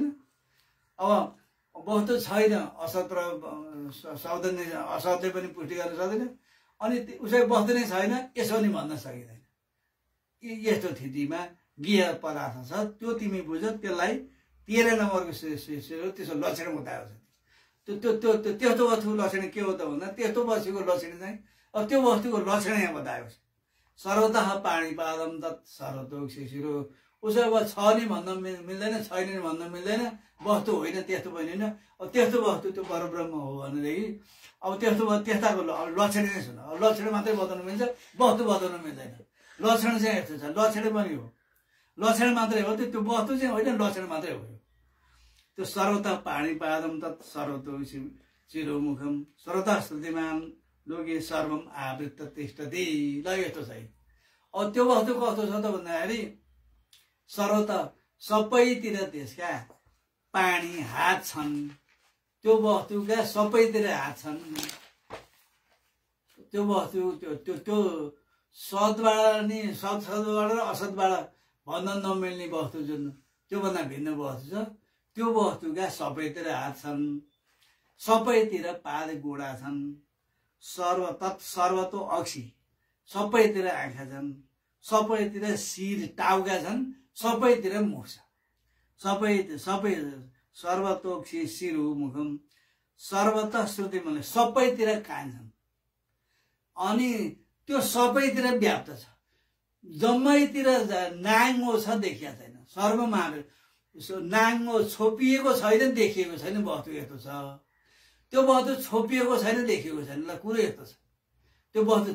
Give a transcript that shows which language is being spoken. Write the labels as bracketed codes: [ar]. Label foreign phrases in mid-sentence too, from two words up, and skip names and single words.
[ne] अब वस्तु छैन, असतले पनि पुष्टि गर्न सक्दैन, अनि उसै वस्तु नै छैन यसो नि भन्न सकिँदैन। यस्तो स्थितिमा ज्ञेय पदार्थ छ, त्यो तिमी बुझ। त्यसलाई 13 नम्बरको त्यसो लक्षण बताएको छ। त्यस्तो वस्तुको लक्षण के हो त भन्दा त्यस्तो वस्तुको लक्षण चाहिँ अब त्यो वस्तुको लक्षण यहाँ बताएको छ। [sa] सर्वतः पाणिपादम तत् सर्वतोक शिशिरो। [ne] उसो अब छ नि भन्न मिल्दैन, छैन नि भन्न मिल्दैन, वस्तु होइन त्यस्तो पनि होइन। अब त्यस्तो वस्तु त्यो परब्रह्म हो भनेदेखि अब त्यस्ताको लक्षण नै सुन। अब लक्षण मात्रै बताउनु मिल्छ, वस्तु बताउनु मिल्दैन। लक्षण चाहिँ यस्तो छ, लक्षण पनि हो, लक्षण मात्रै हो, त्यो वस्तु चाहिँ होइन, लक्षण मात्रै हो। [sa] त्यो सर्वतः पाणिपादम तत् सर्वतो शिरोमुखम सर्वतः श्रुतिमान लोके सर्वम आवृत्त तिष्ठति। [ne] ल यस्तो छ। अब त्यो वस्तु कस्तो छ त भन्दाखेरि सर्वतः सबैतिर त्यसका पानी हात छन्, त्यो वस्तुका सबैतिर हात छन्। त्यो वस्तु त्यो सद्बाट नि सद्बाट र असतबाट भन्न नमिल्ने वस्तु जुन त्योभन्दा भिन्न वस्तु छ, त्यो वस्तुका सबैतिर हात छन्, सबैतिर पाद गोडा छन्। [sa] सर्वतो अक्षी, [ne] सबैतिर आँखा छन्, सबैतिर शिर टाउका छन्, सबैतिर मुख छ। सबै [sa] सर्वतोक्षी शिरो मुखम सर्वत श्रुति [ne] भने सबैतिर कान छन्, अनि त्यो सबैतिर व्याप्त छ। जम्मैतिर नाङ्गो छ, देखिया छैन। सर्वमा नाङ्गो छोपिएको छैन, देखिएको छैन वस्तु यस्तो छ। त्यो वस्तु छोपिएको छैन, देखिएको छैन। ल कुरो यस्तो छ त्यो वस्तु।